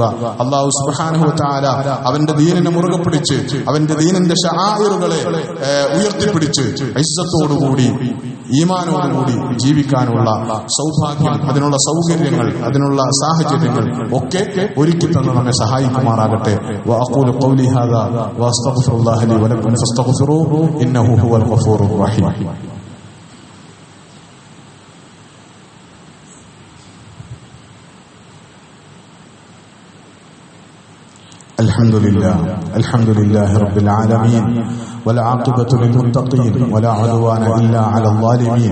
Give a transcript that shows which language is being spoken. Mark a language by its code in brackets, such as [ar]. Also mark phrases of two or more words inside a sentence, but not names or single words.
[ar] الله سبحانه وتعالى [ml] അവന്റെ ദീനിനെ മുറുകെ പിടിച്ച് അവന്റെ ദീനിന്റെ ശആഇറുകളെ ഉയർത്തിപ്പിടിച്ച് ഇസ്സത്തോടുകൂടി ഈമാനോടുകൂടി ജീവിക്കാനുള്ള സൗഭാഗ്യം, അതിനുള്ള സൗകര്യങ്ങൾ, അതിനുള്ള സാഹചര്യങ്ങൾ ഒക്കെ ഒരുക്കി തന്ന് നമ്മെ സഹായിക്കുമാറാകട്ടെ. [ar] وأقول قولي هذا وأستغفر الله لي ولكم فاستغفروه إنه هو الغفور الرحيم. الحمد لله رب العالمين والعاقبة للمتقين ولا عدوان إلا على الظالمين.